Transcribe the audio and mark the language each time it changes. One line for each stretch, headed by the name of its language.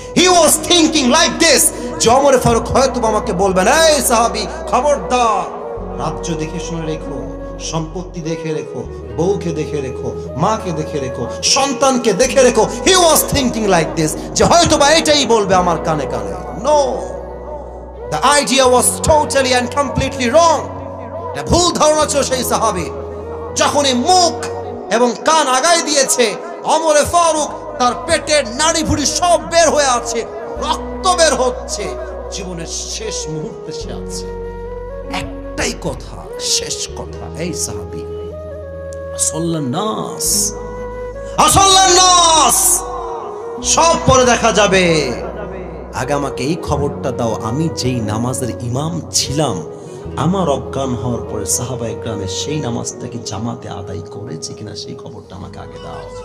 English: he was thinking like this,
Bangla: যে ওমর ফারুক হয়তো আমাকে বলবেন, এই সাহাবী খবরদার, রাজ্য দেখে শুনে রেখো, সম্পত্তি দেখে রেখো, বউকে দেখে রেখো, মাকে দেখে রেখো, সন্তানকে দেখে রেখো।
English: he was thinking like this,
Bangla: যে হয়তো বা এটাই বলবে আমার কানে কানে। No,
English: the idea was totally and completely wrong.
Bangla: এটা ভুল ধারণা ছিল সেই সাহাবী। যখনই মুখ এবং কান আগায় দিয়েছে, ওমর ফারুক তার পেটের নাড়ি ভুড়ি সব বের হয়ে আছে, রক্ত বের হচ্ছে, জীবনের শেষ মুহূর্তে সে আছে। একটাই কথা, শেষ কথা, এই সাহাবী,
Arabic: আসল্লান নাস, আসল্লান নাস,
Bangla: সব পরে দেখা যাবে, আগে আমাকে এই খবরটা দাও, আমি যেই নামাজের ইমাম ছিলাম, আমার অজ্ঞান হওয়ার পরে সাহাবা একরামের সেই নামাজটাকে জামাতে আদায় করেছে কিনা সেই খবরটা আমাকে আগে দাও।